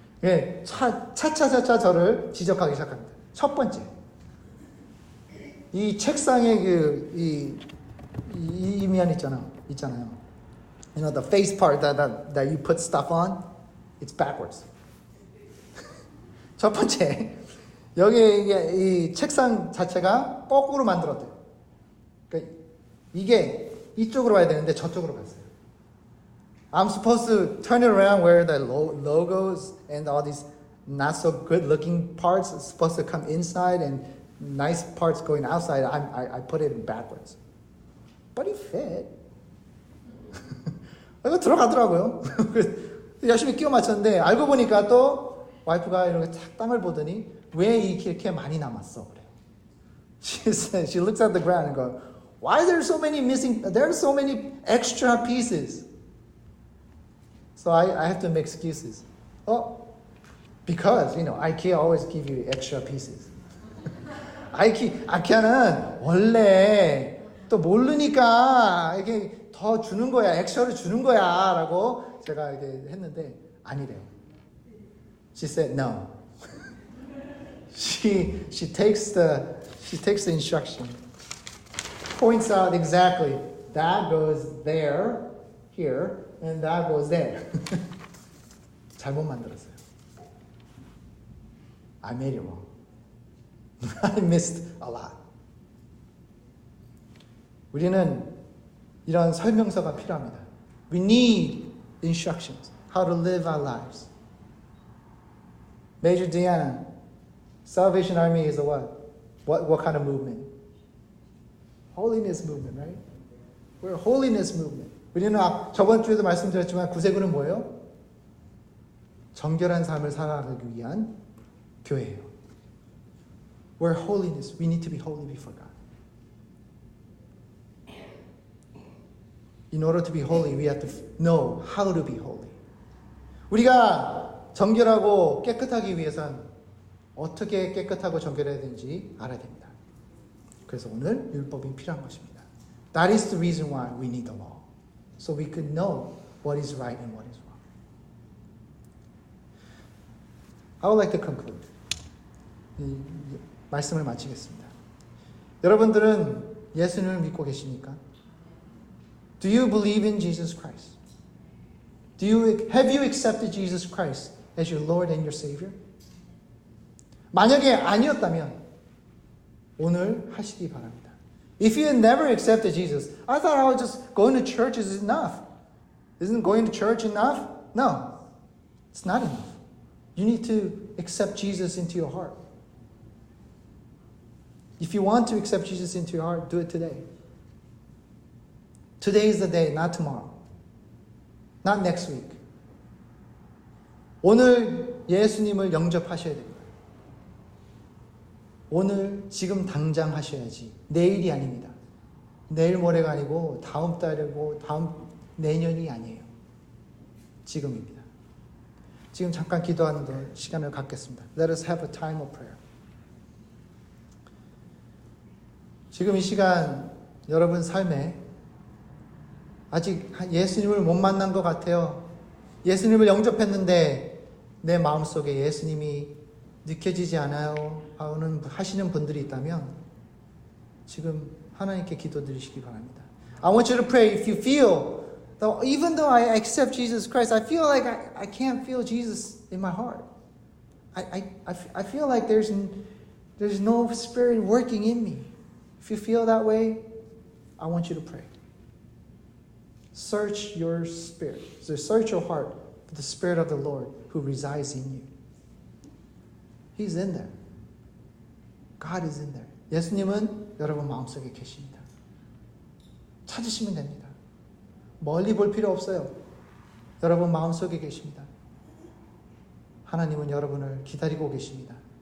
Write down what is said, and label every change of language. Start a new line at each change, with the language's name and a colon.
Korean: 예, 차차차차 저를 지적하기 시작합니다. 첫 번째, 이 책상의 이 면 있잖아요.
English: You know, the face part that you put stuff on, it's backwards.
Korean: 첫 번째, 여기 이 책상 자체가 거꾸로 만들었대요. 그러니까 이게 이쪽으로 와야 되는데 저쪽으로 갔어요.
English: I'm supposed to turn it around where the logos and all these not so good looking parts are supposed to come inside and nice parts going outside. I put it backwards. But it fit.
Korean: 이거 들어가더라고요. 열심히 끼워 맞췄는데 알고 보니까 또 와이프가 이렇게 탁 땅을 보더니 왜 이렇게 많이 남았어? 그래요.
English: She looks at the ground and goes, why are there so many missing? There are so many extra pieces. So I have to make excuses. Because, you know, IKEA always give you extra pieces.
Korean: IKEA는 원래 또 모르니까 이게 더 주는 거야, 엑스트라를 주는 거야 라고 제가 이렇게 했는데 아니래요.
English: She said no. She takes the instruction, points out exactly that goes there, here, and that goes there.
Korean: 잘못 만들었어요.
English: I made it wrong. I missed a lot.
Korean: 우리는 이런 설명서가 필요합니다.
English: We need instructions, how to live our lives. Major Diana, Salvation Army is a what? What kind of movement? Holiness movement, right? We're a holiness movement.
Korean: 우리는 저번 주에도 말씀드렸지만 구세군은 뭐예요? 정결한 삶을 살아가기 위한 교회예요.
English: We're holiness. We need to be holy before God. In order to be holy, we have to know how to be holy.
Korean: 우리가 정결하고 깨끗하기 위해선 어떻게 깨끗하고 정결해야 되는지 알아야 됩니다. 그래서 오늘 율법이 필요한 것입니다.
English: That is the reason why we need the law. So we could know what is right and what is wrong. I would like to conclude.
Korean: 이 말씀을 마치겠습니다. 여러분들은 예수님을 믿고 계십니까?
English: Do you believe in Jesus Christ? Have you accepted Jesus Christ as your Lord and your Savior?
Korean: 만약에 아니었다면 오늘 하시기 바랍니다.
English: If you never accepted Jesus, I thought I was just going to church is enough. Isn't going to church enough? No, it's not enough. You need to accept Jesus into your heart. If you want to accept Jesus into your heart, do it today. Today is the day, not tomorrow. Not next week.
Korean: 오늘 예수님을 영접하셔야 됩니다. 오늘 지금 당장 하셔야지. 내일이 아닙니다. 내일 모레가 아니고 다음 달이고 다음 내년이 아니에요. 지금입니다. 지금 잠깐 기도하는 시간을 갖겠습니다.
English: Let us have a time of prayer.
Korean: 지금 이 시간 여러분 삶에 아직 예수님을 못 만난 것 같아요. 예수님을 영접했는데 내 마음속에 예수님이 느껴지지 않아요 하시는 분들이 있다면 지금 하나님께 기도드리시기 바랍니다.
English: I want you to pray if you feel that even though I accept Jesus Christ, I feel like I can't feel Jesus in my heart. I feel like there's no Spirit working in me. If you feel that way, I want you to pray. Search your spirit. So search your heart for the Spirit of the Lord who resides in you. He's in there. God is in there.
Korean: 예수님은 여러분 마음속에 계십니다. 찾으시면 됩니다. 멀리 볼 필요 없어요. 여러분 마음속에 계십니다. 하나님은 여러분을 기다리고 계십니다.